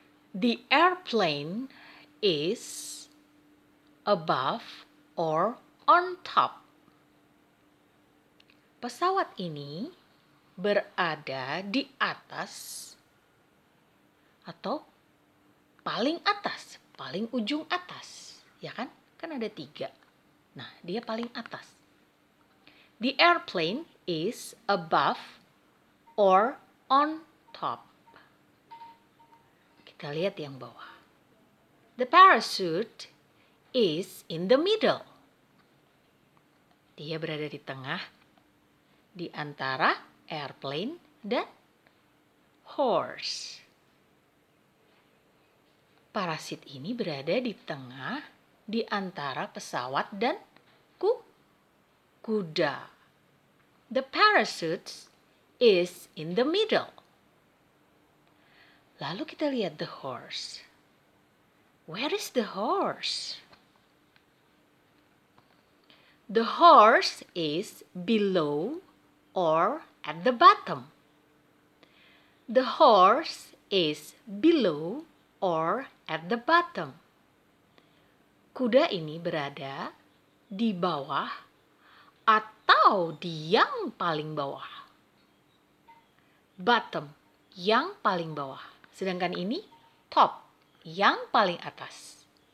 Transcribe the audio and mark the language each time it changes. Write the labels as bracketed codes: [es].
[en] The airplane is above or on top. [id] Pesawat ini berada di atas atau paling atas, paling ujung atas, ya kan? Kan ada 3. Nah, dia paling atas. [en] The airplane is above or on top. [id] Kita lihat yang bawah. [en] The parachute is in the middle. [id] Dia berada di tengah, di antara airplane dan horse. Parasit ini berada di tengah, di antara pesawat dan kuda. [en] The parachute is in the middle. [id] Lalu kita lihat [en] the horse. Where is the horse? The horse is below or at the bottom. The horse is below or at the bottom. [id] Kuda ini berada di bawah atau di yang paling bawah. Bottom, yang paling bawah. Sedangkan ini top, yang paling atas.